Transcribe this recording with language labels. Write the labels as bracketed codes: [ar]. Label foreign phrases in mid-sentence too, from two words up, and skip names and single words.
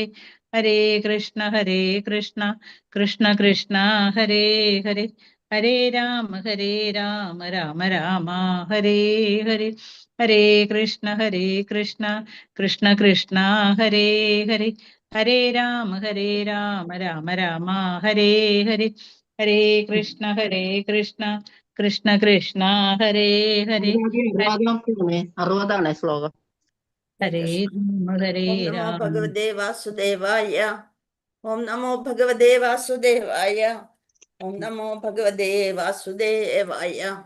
[sa] ഹരേ കൃഷ്ണ കൃഷ്ണ കൃഷ്ണ കൃഷ്ണ ഹരേ ഹരേ, ഹരേ രാമ രാമ രാമ ഹരേ ഹരേ, ഹരേ കൃഷ്ണ കൃഷ്ണ കൃഷ്ണ കൃഷ്ണ ഹരേ ഹരേ, ഹരേ രാമ രാമ രാമ ഹരേ ഹരേ, ഹരേ കൃഷ്ണ കൃഷ്ണ കൃഷ്ണ കൃഷ്ണ ഹരേ ഹരേ, [ml] അറുപതാണേ ശ്ലോകം. [sa] ഹരേ ഓം നമോ രാമ. ഭഗവതേ വാസുദേവായ. ഓം നമോ ഭഗവതേ വാസുദേവായ. ഓം നമോ ഭഗവതേ വാസുദേവായ.